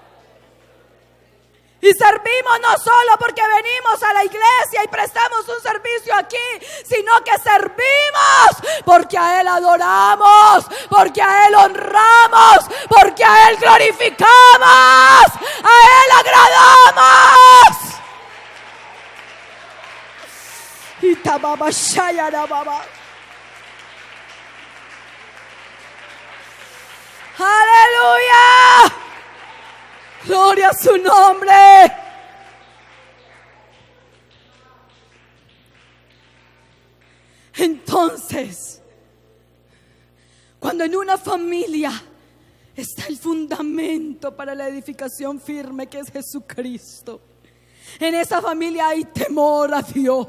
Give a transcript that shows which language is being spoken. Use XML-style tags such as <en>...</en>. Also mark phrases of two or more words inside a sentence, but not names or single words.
<es>Y servimos no solo porque venimos a la iglesia y prestamos un servicio aquí, sino que servimos porque a Él adoramos, porque a Él honramos, porque a Él glorificamos, a Él agradamos. Y tababa shayara baba. Aleluya. Gloria a su nombre. Entonces, cuando en una familia está el fundamento para la edificación firme, que es Jesucristo, en esa familia hay temor a Dios.</es>